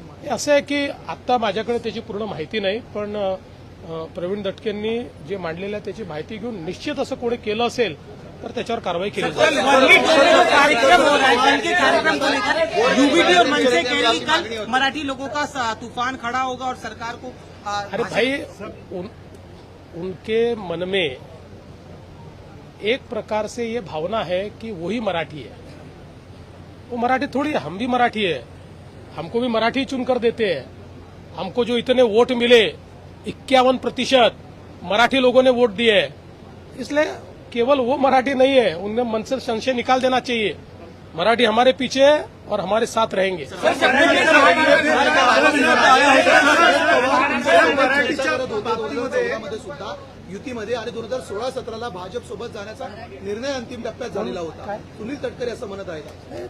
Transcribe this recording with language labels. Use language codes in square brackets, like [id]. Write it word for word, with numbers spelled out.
[mr] असं आहे की आत्ता माझ्याकडे त्याची पूर्ण माहिती नाही, पण अ, प्रवीण दटकेंनी जे मांडलेलं आहे त्याची माहिती घेऊन निश्चित असं कोणी केलं असेल तर त्याच्यावर कारवाई केली जाईल. [hi] वर्ली डोम में जो कार्यक्रम हो रहा है, इनके कार्यक्रम को लेकर यूबीटी और मनसे कह रही कल मराठी लोगों का सा- तूफान खड़ा होगा और सरकार को आ, अरे भाई उन, उनके मन में एक प्रकार से ये भावना है कि वही मराठी है. वो मराठी थोड़ी है, हम भी मराठी है, हमको भी मराठी चुनकर देते हैं. हमको जो इतने वोट मिले इक्यावन प्रतिशत मराठी लोगों ने वोट दिए, इसलिए केवल वो मराठी नहीं है. उनमें मन से संशय निकाल देना चाहिए. मराठी हमारे पीछे है और हमारे साथ रहेंगे. [mr] मराठीच्या बाबतीमध्ये सुद्धा युतीमध्ये आणि दोन हजार सोळा सतराला भाजप सोबत जाण्याचा निर्णय अंतिम टप्प्यात झालेला होता. सुनील तटकरे असं म्हणत आहे का?